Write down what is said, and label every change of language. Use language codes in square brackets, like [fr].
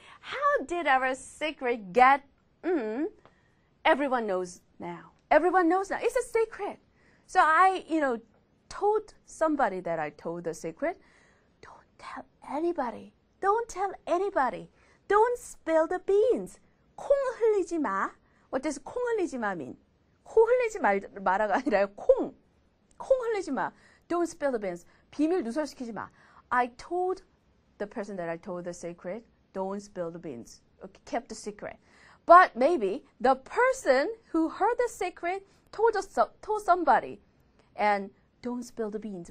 [en] How did our secret get? Everyone knows now. Everyone knows now. It's a secret. So I, told somebody that I told the secret. Don't tell anybody. Don't tell anybody. Don't spill the beans. [ko] 콩 흘리지 마. [en] What does [ko] 콩 흘리지 마 [en] mean? [ko] 코 흘리지 마라가 아니라 콩 흘리지 마. [en] Don't spill the beans. [ko] 비밀 누설시키지 마. [en] I told the person that I told the secret, don't spill the beans. Okay, kept the secret. But maybe the person who heard the secret told somebody. And don't spill the beans.